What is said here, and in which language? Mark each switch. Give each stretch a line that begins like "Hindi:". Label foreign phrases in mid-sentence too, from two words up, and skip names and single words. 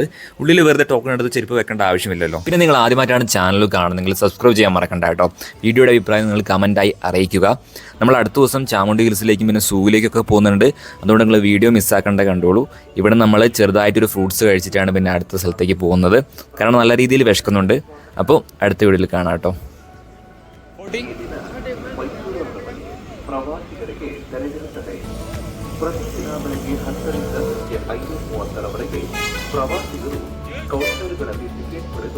Malayalam: ഉള്ളിൽ വെറുതെ ടോക്കൺ എടുത്ത് ചെരുപ്പ് വെക്കേണ്ട ആവശ്യമില്ലല്ലോ. പിന്നെ നിങ്ങൾ ആദ്യമായിട്ടാണ് ചാനൽ കാണുന്നതെങ്കിൽ സബ്സ്ക്രൈബ് ചെയ്യാൻ മറക്കണ്ട കേട്ടോ. വീഡിയോയുടെ അഭിപ്രായം നിങ്ങൾ കമൻറ്റായി അറിയിക്കുക. നമ്മൾ അടുത്ത ദിവസം ചാമുണ്ഡി ഹിൽസിലേക്കും പിന്നെ സൂവിലേക്കൊക്കെ പോകുന്നുണ്ട്. അതുകൊണ്ട് നിങ്ങൾ വീഡിയോ മിസ്സാക്കേണ്ട കണ്ടോളൂ. ഇവിടെ നമ്മൾ ചെറുതായിട്ടൊരു ഫ്രൂട്ട്സ് കഴിച്ചിട്ടാണ് പിന്നെ അടുത്ത സ്ഥലത്തേക്ക് പോകുന്നത്. കാരണം നല്ല രീതിയിൽ വിശക്കുന്നുണ്ട്. അപ്പോൾ അടുത്ത വീഡിയോയിൽ കാണാം കേട്ടോ.
Kannada: ಪ್ರವಾಸಿಗರಿಗೆ ತೆರೆದಿರುತ್ತದೆ. ಪ್ರತಿದಿನ ಬೆಳಗ್ಗೆ 10ರಿಂದ ಸಂಜೆ 5:30 ಪ್ರವಾಸಿಗರು ಕೌಂಟರ್ಗಳಲ್ಲಿ ಟಿಕೆಟ್ ಪಡೆದು